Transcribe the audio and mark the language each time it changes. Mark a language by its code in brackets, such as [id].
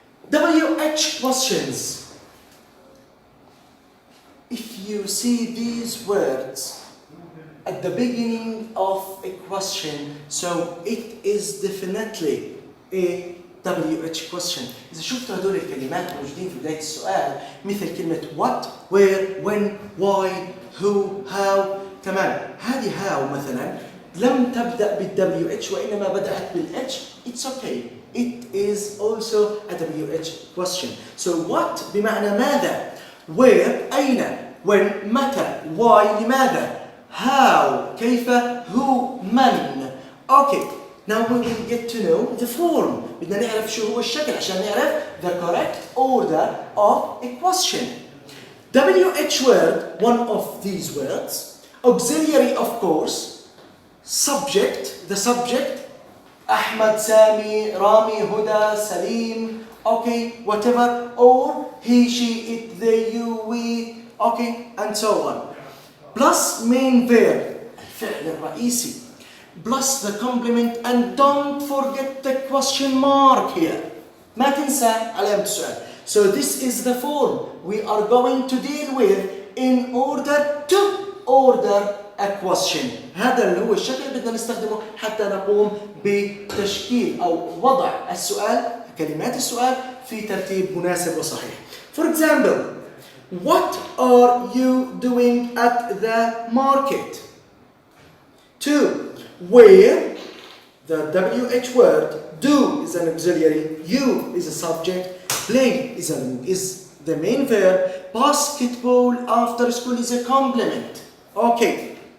[en] WH questions. If you see these words at the beginning of a question, so it is definitely a WH question. [ar] إذا شفتوا هدول الكلمات موجودين في بداية السؤال مثل كلمة [en] what, where, when, why, who, how. [ar] تمام. هذه how مثلا لم تبدأ بالWH وإنما بدأت بالH. [en] It's okay. It is also a WH question. So what [ar] بمعنى ماذا؟ [en] Where [ar] أين؟ [en] When [ar] متى؟ [en] Why [ar] لماذا؟ [en] How [ar] كيف؟ [en] Who [ar] من؟ [en] Okay. Now we will get to know the form. [ar] بدنا نعرف شو هو الشكل عشان نعرف [en] the correct order of a question. WH word, one of these words. Auxiliary, of course. Subject, the subject. Ahmad, Sami, Rami, Huda, Salim. Okay, whatever. Or he, she, it, they, you, we. Okay, and so on. Plus main verb. [ar] الفعل الرئيسي. [en] Plus the complement, and don't forget the question mark here. [ar] ما تنسى علامة السؤال. [en] So this is the form we are going to deal with in order to order a question. [ar] هذا اللي هو الشكل اللي بدنا نستخدمه حتى نقوم بتشكيل أو وضع السؤال، كلمات السؤال في ترتيب مناسب وصحيح. [en] For example, what are you doing at the market? 2. Where, the WH word, do is an auxiliary, you is a subject, play is the main verb, basketball after school is a complement. Okay.